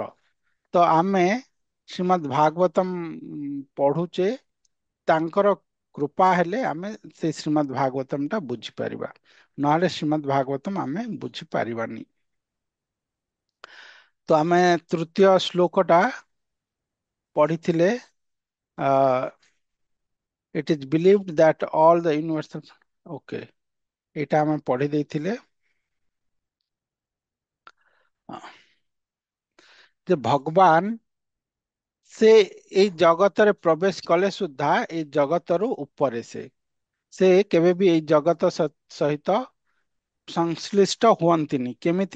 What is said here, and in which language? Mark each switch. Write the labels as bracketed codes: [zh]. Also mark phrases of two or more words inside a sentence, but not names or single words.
[or] ତ ଆମେ ଶ୍ରୀମଦ୍ ଭାଗବତମ ପଢୁଛେ ତାଙ୍କର କୃପା ହେଲେ ଆମେ ସେ ଶ୍ରୀମଦ୍ ଭାଗବତମ ଟା ବୁଝିପାରିବା। ନହେଲେ ଶ୍ରୀମଦ୍ ଭାଗବତମ ଆମେ ବୁଝିପାରିବାନି। ତ ଆମେ ତୃତୀୟ ଶ୍ଲୋକ ଟା ପଢିଥିଲେ। [en] It is believed that all the universal OK [or] ଏଇଟା ଆମେ ପଢି ଦେଇଥିଲେ ଯେ ଭଗବାନ ସେ ଏଇ ଜଗତରେ ପ୍ରବେଶ କଲେ ସୁଦ୍ଧା ଏଇ ଜଗତରୁ ଉପରେ ସେ କେବେ ବି ଏଇ ଜଗତ ସହିତ ସଂଶ୍ଳିଷ୍ଟ ହୁଅନ୍ତିନି। କେମିତି?